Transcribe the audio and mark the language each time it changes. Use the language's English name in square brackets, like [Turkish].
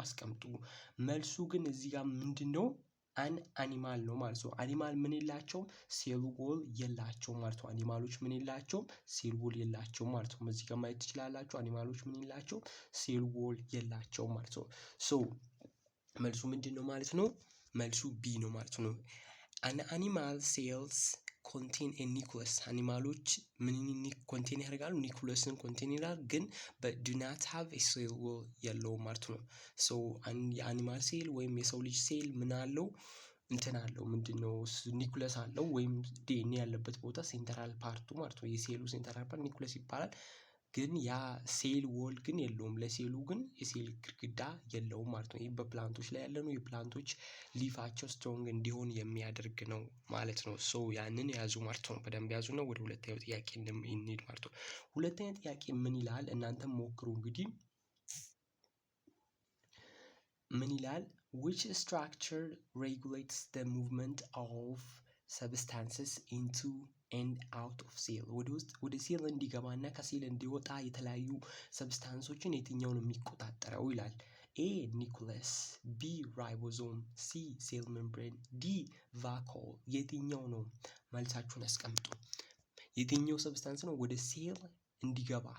[Amharic] አስቀምጡ። መልሱ ግን እዚህ ጋር ምንድነው? አኒማል ነው ማለት ነው። አኒማል ምን የላቸውም? ሴል ዎል የላቸውም ማለት ነው። አኒማሎች ምን የላቸውም? ሴል ዎል የላቸውም ማለት ነው። እዚህ ጋር ማየት ትችላላችሁ። አኒማሎች ምን የላቸውም? ሴል ዎል የላቸውም ማለት ነው። ሶ መልሱ ምንድነው ማለት ነው? መልሱ ቢ ነው ማለት ነው። [English] an animal cells contain a nucleus. [Amharic] አኒማሎች ምንን ኮንቴን ያደርጋሉ? ኒኩለስን ኮንቴን ያደርጋሉ ግን [English] but do not have a cell wall [Amharic] የለውም ማለት ነው። ሶ የአኒማል ሴል ወይም የሰው ልጅ ሴል ምን አለው? እንትን አለው ምንድነው? ኒኩለስ አለው ወይም ዲኤንኤ ያለበት ቦታ ሴንትራል ፓርቱ ማለት ነው። የሴሉ ሴንትራል ፓርት ኒኩለስ ይባላል። ግን ያ ሴል ዎል ግን የለውም። ለሴሉ ግን የሴል ግድግዳ የለውም ማለት ነው። ይህ በፕላንቶች ላይ ያለ ነው። የፕላንቶች ሊፋቸው ስትሮንግ እንዲሆን የሚያደርግ ነው ማለት ነው። ሶ ያንን ያዙ ማለት ነው። በደንብ ያዙ ነው። ወደ ሁለተኛው ጥያቄ እንሂድ ማለት ነው። ሁለተኛ ጥያቄ ምን ይላል? እናንተም ሞክሩ እንግዲህ ምን ይላል? [English] which structure regulates the movement of substances into and out of cell? [Amharic] ወደ ሴል እንዲገባና ከሴል እንዲወጣ የተለያዩ ሰብስታንሶችን የትኛው ነው የሚቆጣጠረው ይላል። ኤ ኒኩለስ፣ ቢ ራይቦዞም፣ ሲ ሴል ሜምብሬን፣ ዲ ቫኮል። የትኛው ነው? መልሳችሁን አስቀምጡ። የትኛው ሰብስታንስ ነው ወደ ሴል እንዲገባ?